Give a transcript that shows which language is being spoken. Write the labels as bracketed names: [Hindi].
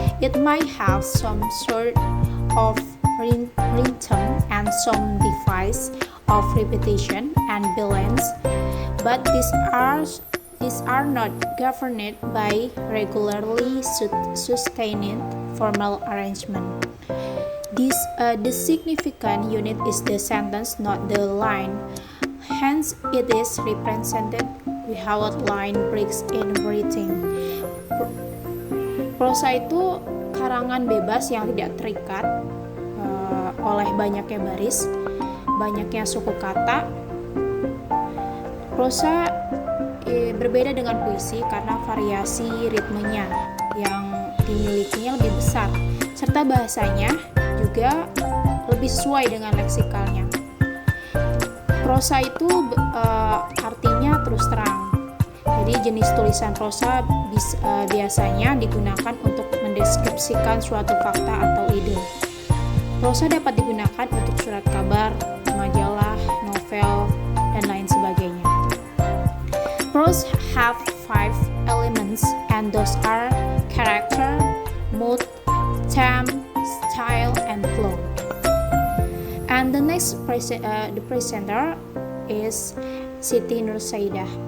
[English] It might have some sort of rhythm and some device of repetition and balance, but these are not governed by regularly sustained formal arrangement. The significant unit is the sentence, not the line. Hence, it is represented without line breaks in writing. [Indonesian] Prosa itu karangan bebas yang tidak terikat oleh banyaknya baris, banyaknya suku kata. Prosa berbeda dengan puisi karena variasi ritmenya yang dimilikinya lebih besar, serta bahasanya juga lebih sesuai dengan leksikalnya. Prosa itu artinya terus terang. Jadi jenis tulisan prosa biasanya digunakan untuk mendeskripsikan suatu fakta atau ide. Prosa dapat digunakan untuk surat kabar, majalah, novel, dan lain sebagainya. [English] Prose have 5 elements, and those are character, mood, theme, style, and flow. And the next the presenter is Siti Nursaidah.